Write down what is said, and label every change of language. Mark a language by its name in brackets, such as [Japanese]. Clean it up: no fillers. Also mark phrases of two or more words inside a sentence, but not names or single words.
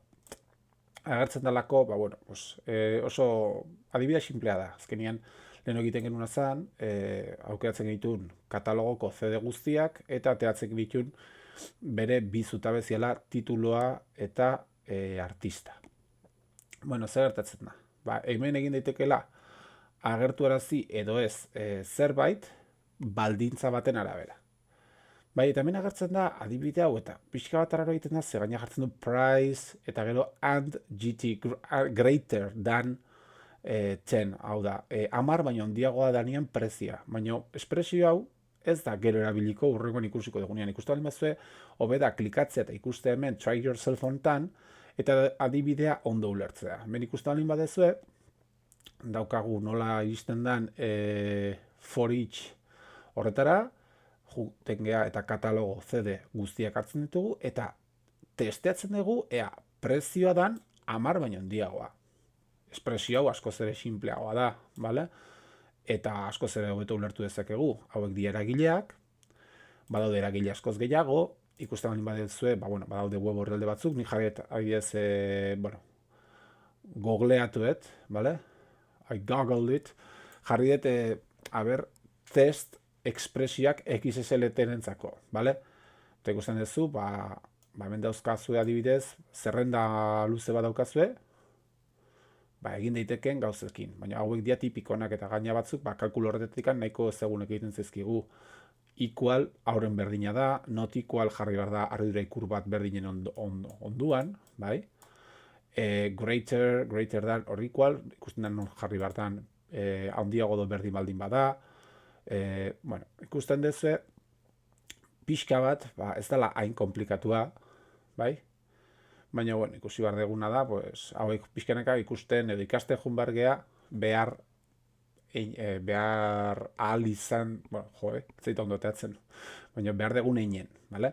[Basque] Agertzen dalako, oso adibidea simplea da, azkenian lehen egiten genuen zen, aukeratzen genitun katalogoko CD guztiak, eta ateratzen genitun bere bi zutabeziala tituloa eta artista. Zer gertatzen da? Hemen egin daitekeela agertuarazi edo ez zerbait baldintza baten arabera. Eta hemen agertzen da adibide hau eta pixka bat araro egiten da, ze gaina jartzen du price eta gero [English] and GT greater than 10, [Basque] hau da, 10 baino handiagoa danean prezia. Baina espresio hau ez da gero erabiliko hurrengoan ikusiko dugunean. Ikustu baldin bazue, hobe da klikatzea eta ikuste hemen [English] try yourself [Basque] honetan eta adibidea ondo ulertzea. Hemen ikustu baldin badezue, daukagu nola iristen den [English] for each [Basque] horretara, juten gea eta katalogo CD guztiak hartzen ditugu, eta testeatzen dugu, ea, prezioa dan 10 baino handiagoa. Espresio hau askoz ere simpleagoa da, bale? Eta askoz ere hobeto ulertu dezakegu. Hauek dira eragileak, badaude eragile askoz gehiago, ikusten baldin badezue, badaude web orrialde batzuk, ni jarriet adibidez, googleatuet, bale? [English] I googled it, [Basque] jarri dut, test ekspresioak XSLT-rentzako, bale? Eta ikusten duzu, hemen dauzkazue adibidez, zerrenda luze bat daukazue, egin daitekeen gauzekin, baina hauek dia tipikonak eta gaina batzuk, kalkulo horretetik nahiko ezagunek egiten zezkigu. Equal hauren berdina da, [English] not equal [Basque] jarri behar da arridura ikur bat berdinen onduan, bai? [English] Greater than or equal, [Basque] ikusten da non jarri behar dan handiago do berdin baldin bada. Ikusten duzu, pixka bat, ez dela hain komplikatua, bai? Baina, ikusi behar deguna da, hauek pixkanaka ikusten edo ikasten jun behar gea, behar ahal izan, zaita ondo teatzen, baina behar degun einen, bale?